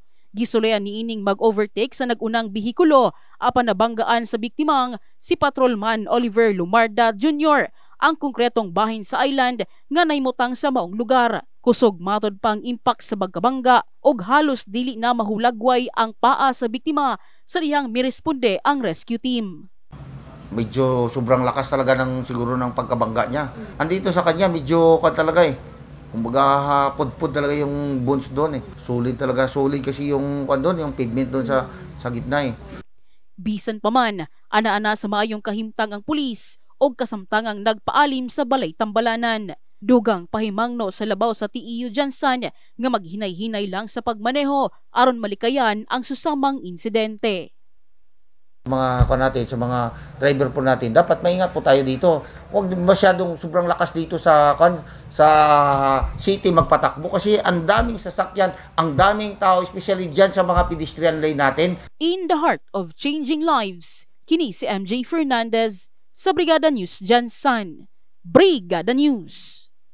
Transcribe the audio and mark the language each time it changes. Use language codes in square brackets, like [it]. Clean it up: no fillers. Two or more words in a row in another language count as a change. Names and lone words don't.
[ceb] Gisulayan niining mag-overtake sa nagunang bihikulo apan nabanggaan sa biktimang si Patrolman Oliver Lumarda Jr. ang konkretong bahin sa island nga naymutang sa maong lugar. Kusog matod pang impact sa bagkabangga og halos dili na mahulagway ang paa sa biktima sa dihang miresponde ang [en] rescue team. [tl] Medyo sobrang lakas talaga ng siguro ng pagkabangga niya. Andito sa kanya medyo talaga kumbaga pudpud talaga yung bones doon Solid talaga, solid kasi yung doon, yung pavement doon sa gitna [ceb] Bisan pa man, ana-ana sa maayong kahimtang ang pulis og kasamtangang nagpaalim sa balay Tambalanan. Dugang pahimangno sa labaw sa TEU Jansan nga maghinay-hinay lang sa pagmaneho aron malikayan ang susamang insidente. [tl] Mga natin, sa mga driver po natin, dapat maingat po tayo dito. Huwag masyadong sobrang lakas dito sa city magpatakbo kasi ang daming sasakyan, ang daming tao, especially dyan sa mga [en] pedestrian lane [tl] natin. [en] In the heart of changing lives, [ceb] kini si MJ Fernandez sa Brigada News Jansan. Brigada News.